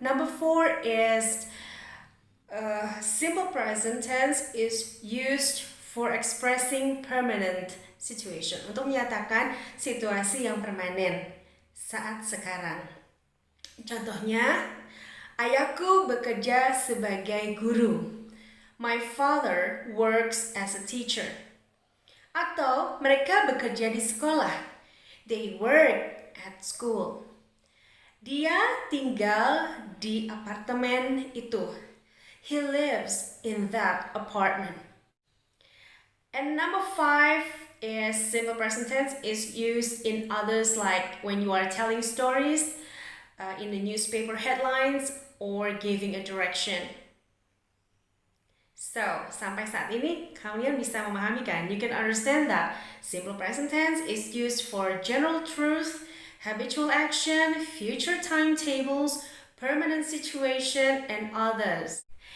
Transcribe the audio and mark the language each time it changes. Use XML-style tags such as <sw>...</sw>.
<en>Number 4 is simple present tense is used for expressing permanent situation.</en> <id>Untuk menyatakan situasi yang permanen saat sekarang. Contohnya, ayahku bekerja sebagai guru.</id> <en>My father works as a teacher.</en> <id>Atau mereka bekerja di sekolah.</id> <en>They work at school.</en> <id>Dia tinggal di apartemen itu.</id> <en>He lives in that apartment. And number 5 is simple present tense is used in others like when you are telling stories, in the newspaper headlines, or giving a direction.</en> <id>So, sampai saat ini kalian bisa memahami kan?</id> <en>You can understand that simple present tense is used for general truth, habitual action, future timetables, permanent situation, and others.</en>